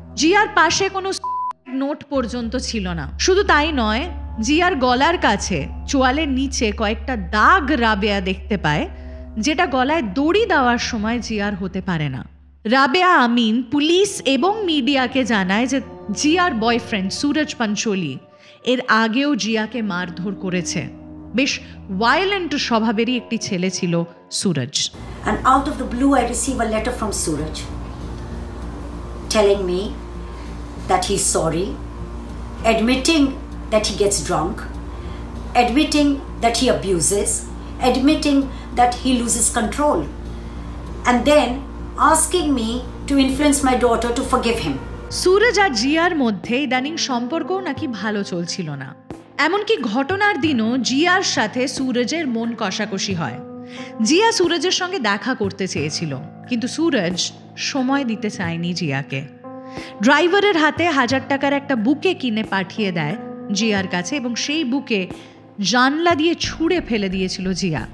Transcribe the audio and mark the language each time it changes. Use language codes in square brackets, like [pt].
[bn] জিয়ার পাশে কোনো নোট পর্যন্ত ছিল না। শুধু তাই নয়, জিয়ার গলার কাছে চোয়ালের নিচে কয়েকটা দাগ রাবেয়া দেখতে পায়, যেটা গলায় দড়ি দেওয়ার সময় জিয়ার হতে পারে না। রাবেয়া আমিন পুলিশ এবং মিডিয়াকে জানায় যে জিয়ার বয়ফ্রেন্ড সুরজ পাঞ্চোলি এর আগেও জিয়াকে মারধর করেছে। বেশ ভায়োলেন্ট স্বভাবেরই একটি ছেলে ছিল Suraj. [en] And out of the blue I receive a letter from Suraj telling me that he's sorry, admitting that he gets drunk, admitting that he abuses, admitting that he loses control, and then asking me to influence my daughter to forgive him. [bn] Suraj আর জিয়ার মধ্যে ইদানিং সম্পর্কও নাকি ভালো চলছিল না। এমনকি ঘটনার দিনও জিয়ার সাথে সুরজের মন কষাকষি হয়। জিয়া সুরজের সঙ্গে দেখা করতে চেয়েছিল, কিন্তু সুরজ সময় দিতে চায়নি জিয়াকে। ড্রাইভারের হাতে 1000 টাকার একটা বুকে কিনে পাঠিয়ে দেয় জিয়ার কাছে এবং সেই বুকে জানলা দিয়ে ছুঁড়ে ফেলে দিয়েছিল জিয়া।